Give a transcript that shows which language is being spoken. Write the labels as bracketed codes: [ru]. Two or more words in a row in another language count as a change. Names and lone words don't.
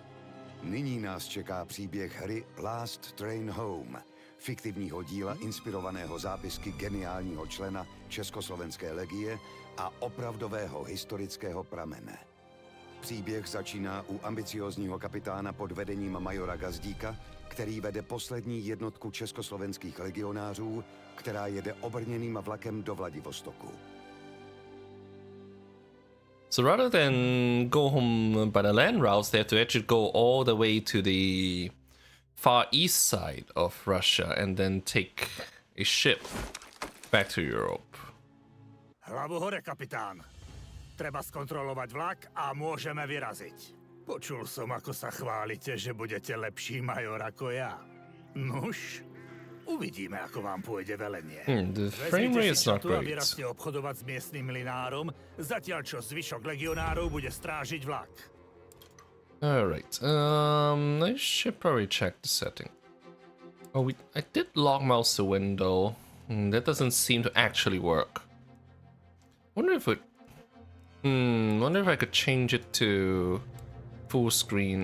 [cs] Nyní nás čeká příběh hry Last Train Home, fiktivního díla inspirovaného zápisky geniálního člena Československé legie a opravdového historického pramene. Příběh začíná u ambiciózního kapitána pod vedením majora Gazdíka, který vede poslední jednotku československých legionářů, která jede obrněným vlakem do Vladivostoku. [en] So rather than go home by the land routes, they have to actually go all the way to the far east side of Russia and then take a ship back to Europe. [sk] Hlavu hore, kapitán. Treba skontrolovať vlak a môžeme vyraziť. Počul som, ako sa chválite, že budete lepší major ako ja. Nuž, uvidíme, ako vám pôjde velenie. [en] The frame rate is not a great. [sk] vyrazte obchodovať s miestnym linárom, zatiaľ čo zvyšok legionárov bude strážiť vlak. [en] Alright, I should probably check the setting. Oh, I did long mouse the window. That doesn't seem to actually work. Wonder if I could change it to full screen.